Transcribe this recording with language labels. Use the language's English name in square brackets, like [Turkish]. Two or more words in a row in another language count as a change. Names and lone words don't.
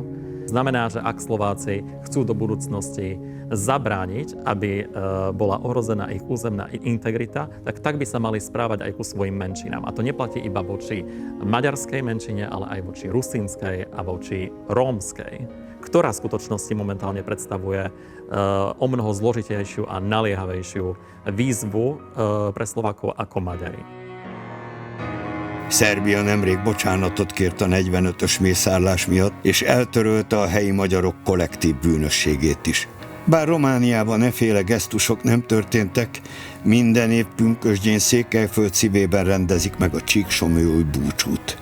[Slovak] Znamená, že ak Slováci chcú do budúcnosti zabrániť, aby bola ohrozená ich územná integrita, tak by sa mali správať aj ku svojim menšinám. A to neplatí iba voči maďarskej menšine, ale aj voči rusínskej a voči rómskej, ktorá v skutočnosti momentálne predstavuje o mnoho zložitejšiu a naliehavejšiu výzvu pre Slovákov ako Maďari. [Hungarian] Szerbia nemrég bocsánatot kért a 45-ös mészárlás miatt, és eltörölte a helyi magyarok kollektív bűnösségét is. Bár Romániában efféle gesztusok nem történtek, minden év pünkösdjén Székelyföld szívében rendezik meg a csíksomlyói búcsút.